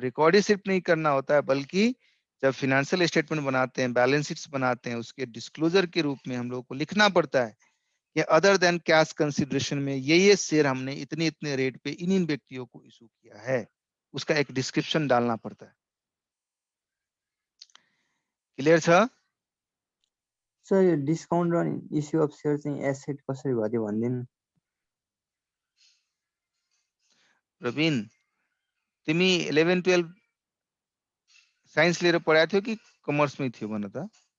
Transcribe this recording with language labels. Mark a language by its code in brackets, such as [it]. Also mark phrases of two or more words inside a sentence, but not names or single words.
[hi] रिकॉर्ड ही सिर्फ नहीं करना होता है, बल्कि जब [en] financial statement [hi] बनाते हैं, [en] balance sheets [hi] बनाते हैं, उसके डिस्क्लोजर के रूप में हम लोग को लिखना पड़ता है कि [en] other than cash consideration [hi] में ये शेयर हमने इतने इतने रेट पे इन व्यक्तियों को इशू किया है, उसका एक डिस्क्रिप्शन डालना पड़ता है। [ne] क्लियर छ? सर यो डिस्काउन्ट र [en] issue of share [ne] चाहिँ एसेट कसरी भयो त्यो भन्दिनु। प्रवीण, तिमी 11-12 साइन्स लिएर पढाएको थियो कि कमर्समै थियो भन त?